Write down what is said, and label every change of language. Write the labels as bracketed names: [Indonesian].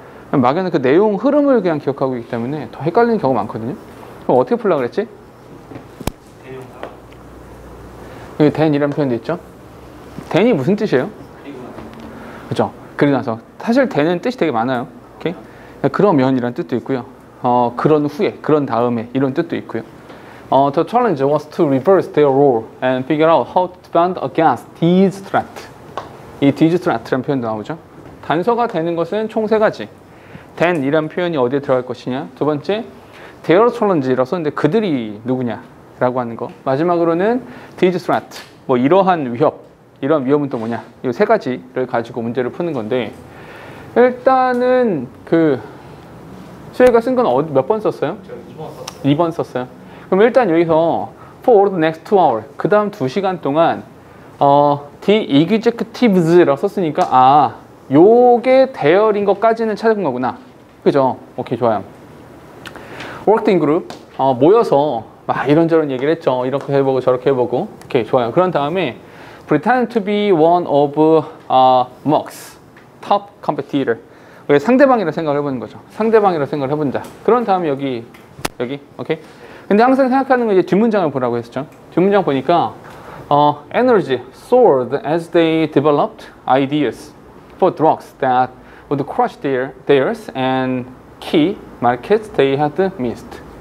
[Korean] 막연한 그 내용 흐름을 그냥 기억하고 있기 때문에 더 헷갈리는 경우가 많거든요. 그럼 어떻게 풀려고 그랬지? 여기 then이라는 표현도 있죠. then이 무슨 뜻이에요? 그죠? 그리고 나서 사실 then은 뜻이 되게 많아요. 오케이? 그러면이라는 뜻도 있고요. 그런 후에, 그런 다음에 이런 뜻도 있고요. [English] The challenge was to reverse their role and figure out how to defend against these threats. [Korean] 이 these threat라는 표현도 나오죠. 단서가 되는 것은 총 세 가지. then이라는 표현이 어디에 들어갈 것이냐. 두 번째, their challenge라고 썼는데 그들이 누구냐라고 하는 거. 마지막으로는 these threats. 뭐 이러한 위협, 이러한 위협은 또 뭐냐. 이 세 가지를 가지고 문제를 푸는 건데, 일단은 수혜가 쓴 건 몇 번 썼어요? 2번 썼어요. 그럼 일단 여기서 [English] for the next 2 hours, [Korean] 그 다음 2시간 동안 the executives라고 썼으니까 요게 대열인 것까지는 찾은 거구나. 그죠? 오케이, 좋아요. [English] worked in group, [Korean] 모여서 막 이런저런 얘기를 했죠. 이렇게 해보고 저렇게 해보고. 오케이, 좋아요. 그런 다음에 [English] pretend to be one of Merck's top competitor. [Korean] 왜 상대방이라 생각을 해보는 거죠. 상대방이라 생각을 해본다. 그런 다음에 여기, 오케이. 근데 항상 생각하는 건 이제 뒷문장을 보라고 했었죠. 뒷문장 보니까 [English] energy soared as they developed ideas for drugs that would crush theirs and key markets they had missed.